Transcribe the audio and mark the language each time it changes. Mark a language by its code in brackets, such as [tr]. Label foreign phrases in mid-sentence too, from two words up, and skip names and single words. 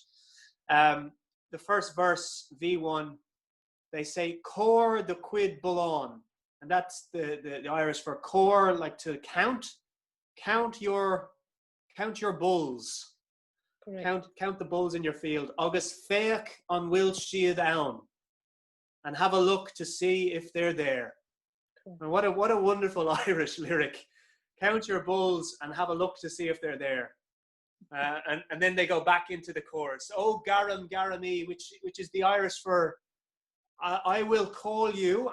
[en] The first verse, V1, they say, [ga] Cor the quid bullon. [en] And that's the Irish for cor, like to count your bulls. Correct. Count the bulls in your field. [ga] Agus féach an bhfuil siad ann. [en] And have a look to see if they're there. And what a wonderful Irish lyric. Count your bulls and have a look to see if they're there. And then they go back into the chorus. Oh, [ga] garam, garami, [en] which is the Irish for I will call you.